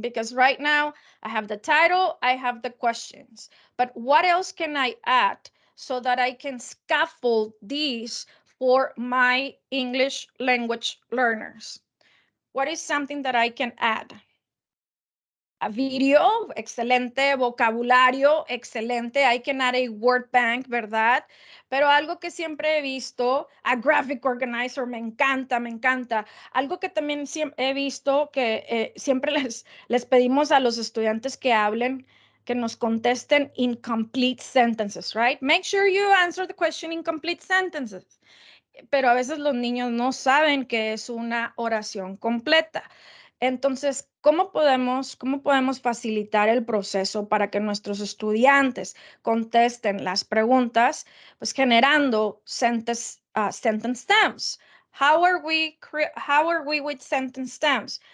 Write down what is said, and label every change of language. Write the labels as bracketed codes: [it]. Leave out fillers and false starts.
[en] Because right now I have the title, I have the questions, but what else can I add so that I can scaffold these for my English language learners? What is something that I can add? A video, [es] excelente, vocabulario, excelente. [en] I can add a word bank, [es] ¿verdad? Pero algo que siempre he visto, [en] a graphic organizer, [es] me encanta, me encanta. Algo que también he visto que siempre les pedimos a los estudiantes que hablen, que nos contesten [en] incomplete sentences, right? Make sure you answer the question in complete sentences. [es] Pero a veces los niños no saben que es una oración completa. Entonces, ¿cómo podemos facilitar el proceso para que nuestros estudiantes contesten las preguntas? Pues generando sentence stems. [en] How are we with sentence stems?